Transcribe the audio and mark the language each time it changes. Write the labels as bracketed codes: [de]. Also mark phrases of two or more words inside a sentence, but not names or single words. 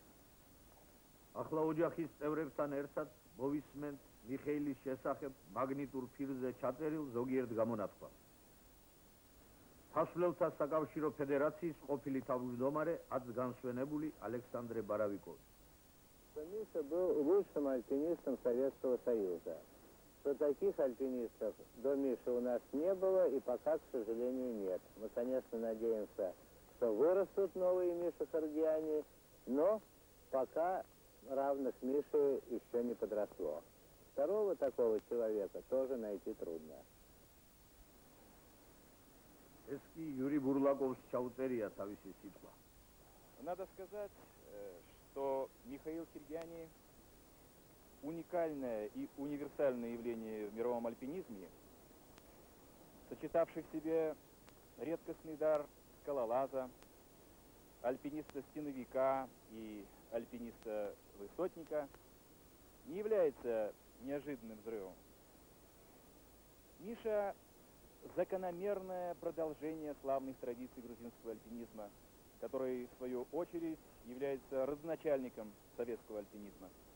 [ka] ახლა ოჯახის წევრებთან ერთად მოვისმენთ მიხეილის შესახებ მაგნიტურ ფილმზე ჩაწერილ ზოგიერთ გამონათქვამს. სასულელთა საკავშირო ფედერაციის ყოფილი თავმჯდომარე ათგანსვენებული ალექსანდრე ბარავიკოვი. [ru] Миша был лучшим альпинистом Советского Союза. Что таких альпинистов до Миши у нас не было и пока, к сожалению, нет. Мы, конечно, надеемся, что вырастут новые Миши Харгиани, но пока равных Миши еще не подросло. Второго такого человека тоже найти трудно. [ka] ესკი იური ბურლაკოვს ჩაუწერია თავისი სიტყვა. [ru] Надо сказать, что Михаил Хергиани уникальное и универсальное явление в мировом альпинизме, сочетавший в себе редкостный дар скалолаза, альпиниста-стеновика и альпиниста-высотника, не является неожиданным взрывом. Миша – закономерное продолжение славных традиций грузинского альпинизма, который, в свою очередь, является родоначальником советского альпинизма.